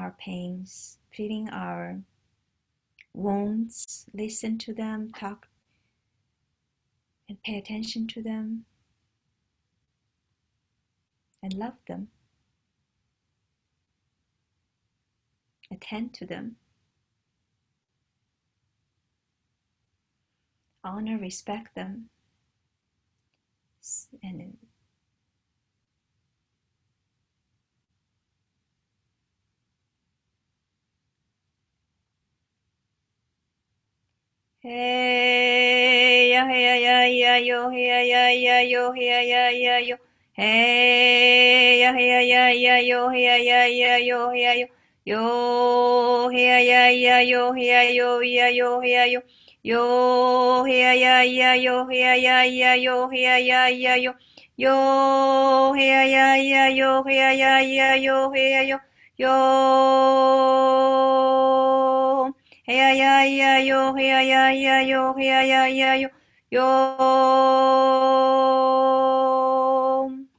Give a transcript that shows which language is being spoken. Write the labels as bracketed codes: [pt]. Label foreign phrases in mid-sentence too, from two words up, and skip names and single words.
[en] our pains, feeling our wounds, listen to them, talk, and pay attention to them, and love them, attend to them, honor, respect them, and hey ya ya ya ya yo ya ya ya yo ya ya ya yo hey ya ya ya ya yo ya ya ya yo ya yo yo ya ya ya yo ya yo ya yo ya yo yo ya ya ya yo ya ya ya yo ya ya ya yo yo ya ya ya yo ya ya ya yo ya yo yo yeah yeah yeah yo yeah yeah yeah yo yeah yeah yeah yo yo.